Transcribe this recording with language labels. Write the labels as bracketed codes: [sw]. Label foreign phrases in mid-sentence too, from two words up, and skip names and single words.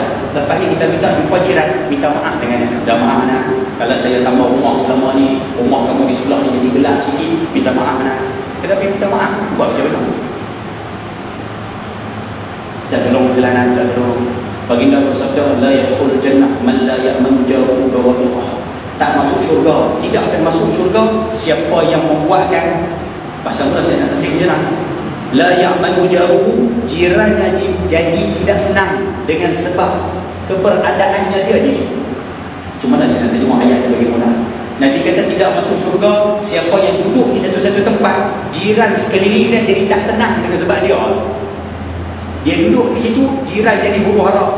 [ms] Lepas ni kita minta jumpa jiran, minta maaf dengan dia. Minta maaf nak, kalau saya tambah rumah selama ni, rumah kamu di sebelah ni jadi gelap sikit, minta maaf nak. Kenapa minta maaf? Buat macam mana? Tak tolong jalanan, tak tolong. Baginda bersabda, [ar] لا يدخل جنة من لا يأمن جاره بوائقه. [ms] Tak masuk syurga, tidak akan masuk syurga siapa yang membuatkan, pasal mula saya nak kasih jenak, [ar] لا يأمن جاره, [ms] jirannya jadi tidak senang dengan sebab keberadaannya dia di situ. Cuma nak saya nak terjemah ayat dia bagaimana. Nabi kata tidak masuk syurga siapa yang duduk di satu-satu tempat, jiran sekeliling dia jadi tak tenang dengan sebab dia. Dia duduk di situ, jiran jadi huru hara.